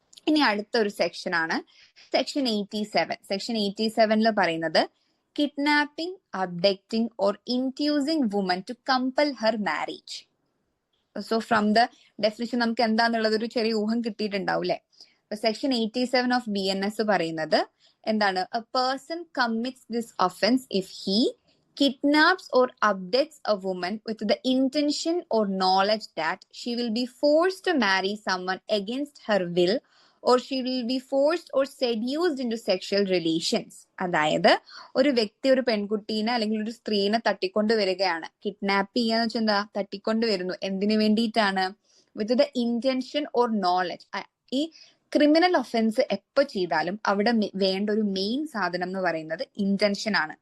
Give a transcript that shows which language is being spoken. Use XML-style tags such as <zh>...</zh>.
<ml>ഇനി അടുത്ത ഒരു സെക്ഷൻ ആണ് സെക്ഷൻ 87. സെക്ഷൻ 87 പറയുന്നത്</ml> <en>Kidnapping, abducting or inducing woman to compel her marriage. So from the definition</en> <ml>നമുക്ക് എന്താന്നുള്ളത് ഒരു ചെറിയ ഊഹം കിട്ടിയിട്ടുണ്ടാവും അല്ലെ? സെക്ഷൻ 87 ഓഫ് BNS പറയുന്നത് എന്താണ്?</ml> <en>A person commits this offence if he kidnaps or abducts a woman with the intention or knowledge that she will be forced to marry someone against her will or she will be forced or seduced into sexual relations.</en> <ml>അതായത് ഒരു വ്യക്തി ഒരു പെൺകുട്ടീനെ അല്ലെങ്കിൽ ഒരു സ്ത്രീനെ തട്ടിക്കൊണ്ട് വരികയാണ്. Kidnap ചെയ്യാന്ന് വെച്ചാൽ എന്താ? തട്ടിക്കൊണ്ട് വരുന്നു. എന്തിനു വേണ്ടിയിട്ടാണ്?</ml> <en>With the intention or knowledge.</en> <ml>ഈ ക്രിമിനൽ ഒഫൻസ് എപ്പോ ചെയ്താലും അവിടെ വേണ്ട ഒരു മെയിൻ സാധനം എന്ന് പറയുന്നത് ഇന്റൻഷൻ ആണ്.</ml>